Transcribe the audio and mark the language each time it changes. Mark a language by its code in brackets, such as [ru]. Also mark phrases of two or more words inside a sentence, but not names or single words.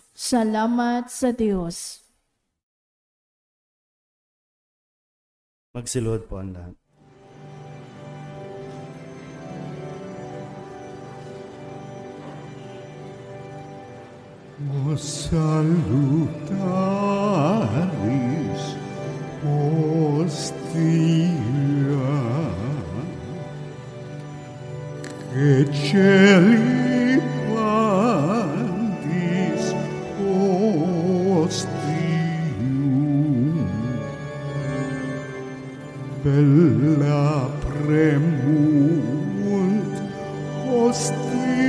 [tl] Salamat sa Diyos. Magsilod po ang lahat. [la] O salutaris hostia, que celi pandis ostium, bella premunt hostilia,